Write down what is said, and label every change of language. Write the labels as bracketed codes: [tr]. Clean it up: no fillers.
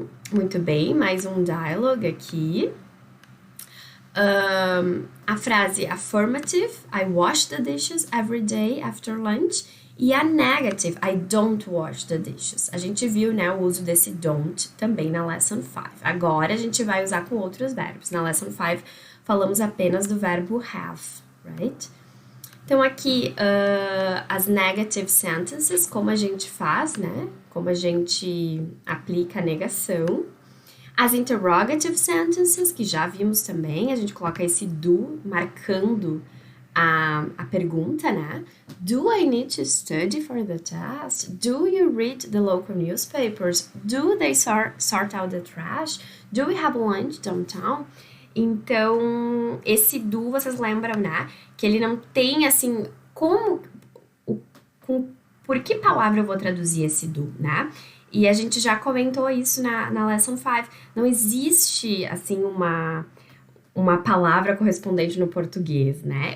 [pt] Muito bem, mais um dialogue aqui. A frase [en] affirmative, I wash the dishes every day after lunch. E a negative, I don't wash the dishes. [pt] A gente viu, né, o uso desse don't também na lesson 5. Agora a gente vai usar com outros verbos. Na lesson 5 falamos apenas do verbo have, [en] right? [pt] Então aqui as [en] negative sentences, [pt] como a gente faz, né? Como a gente aplica a negação. As [en] interrogative sentences, [pt] que já vimos também, a gente coloca esse do marcando a pergunta, né? [en] Do I need to study for the test? Do you read the local newspapers? Do they sort out the trash? Do we have lunch downtown? [pt] Então, esse do, vocês lembram, né? Que ele não tem, assim, por que palavra eu vou traduzir esse do, né? E a gente já comentou isso na lesson 5. Não existe, assim, uma palavra correspondente no português, né?